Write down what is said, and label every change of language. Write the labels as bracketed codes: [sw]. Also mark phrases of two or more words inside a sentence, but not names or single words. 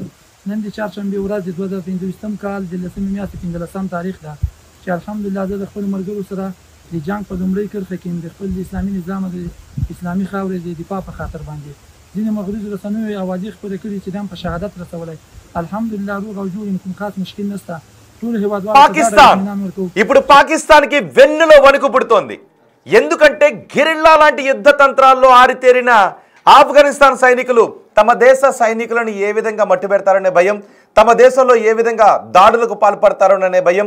[ps] نن د چهارشنبې ورځ د 2025 کال د 15 تاریخ ده چې الحمدلله زه د خپل ملګرو سره د جنگ په لومړۍ کرښه کې د خپل اسلامي نظام او د اسلامي خاورې د دفاع په خاطر باندې ځینې مغرضو رسنیو اوازې خپرې کړي چې دا په شهادت رسولی. الحمدلله روغ او جوړ کوم خاص مشکل نشته. ټول هیوادوالو [te] పాకిస్తాన్ ఇప్పుడు పాకిస్తాన్కి వెన్నులో వణుకు పుడుతోంది. ఎందుకంటే గెరిల్లా లాంటి యుద్ధ తంత్రాల్లో ఆరితేరిన ఆఫ్ఘనిస్తాన్ సైనికులు తమ దేశ సైనికులను ఏ విధంగా మట్టుబెడతారనే భయం, తమ దేశంలో ఏ విధంగా దాడులకు పాల్పడతారోననే భయం.